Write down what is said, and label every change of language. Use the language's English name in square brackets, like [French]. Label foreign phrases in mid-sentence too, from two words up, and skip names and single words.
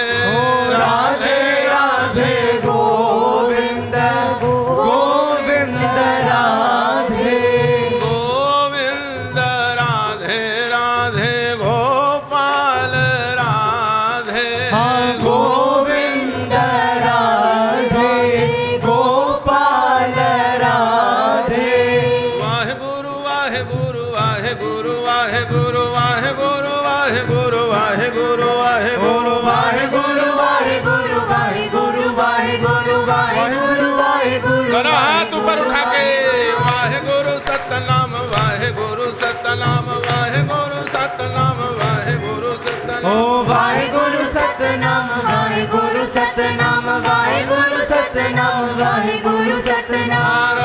[Hindi] राधे राधे गोविंद गोविंद राधे गोविंद राधे राधे गोपाल राधे गोविंद राधे गोपाल राधे वाहे गुरु वाहे गुरु वाहे गुरु वाहे गुरु वाहे गुरु वाहे गुरु वाहे गुरु वाहे गुरु वाहे गुरु वाहे गुरु वाहे गुरु वाहे गुरु वाहे गुरु वाहे गुरु दोनों हाथ ऊपर उठा के वाहे गुरु सतनाम वाहे गुरु सतनाम वाहे गुरु सतनाम वाहे गुरु सतनाम। ओ वाहे गुरु सतनाम वाहे गुरु सतनाम वाहे गुरु सतनाम वाहे गुरु सतनाम।